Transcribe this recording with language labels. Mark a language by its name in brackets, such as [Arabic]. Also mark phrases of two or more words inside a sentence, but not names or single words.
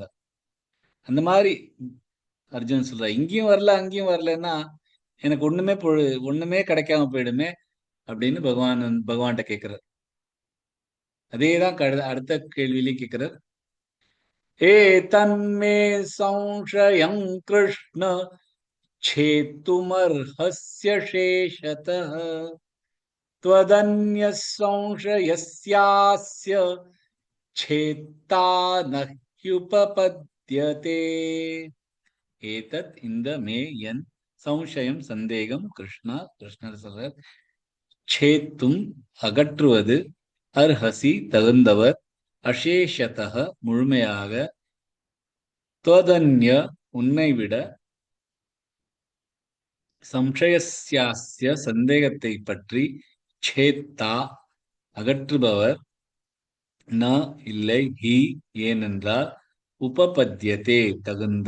[Tamil] அந்த மாதிரி அர்ஜுன் சொல்ற, இங்கேயும் வரல அங்கேயும் வரலன்னா எனக்கு ஒண்ணுமே கிடைக்காம போயிடுமே அப்படின்னு பகவான்கிட்ட கேட்கிறார். அதேதான் அடுத்த கேள்வியிலையும் கேட்கிறார். [Sanskrit] ए तन्मे संशयं कृष्ण छेतुमर्हस्य शेषतः त्वदन्यः संशयस्यास्य छेत्ता न ह्युपपद्यते. [Tamil] ஏதத் இந்த மே என் சம்சயம் சந்தேகம் கிருஷ்ணர் சொல்றார், சேத்தும் அகற்றுவது, அர்ஹசி தகுந்தவர், அசேஷதக முழுமையாக, त्वदन्य உன்னை விட, சம்சயஸ்யாஸ்ய சந்தேகத்தை பற்றி, சேத்தா அகற்றுபவர், ந இல்லை, ஹி ஏனென்றால், உபபத்யதே தகுந்த.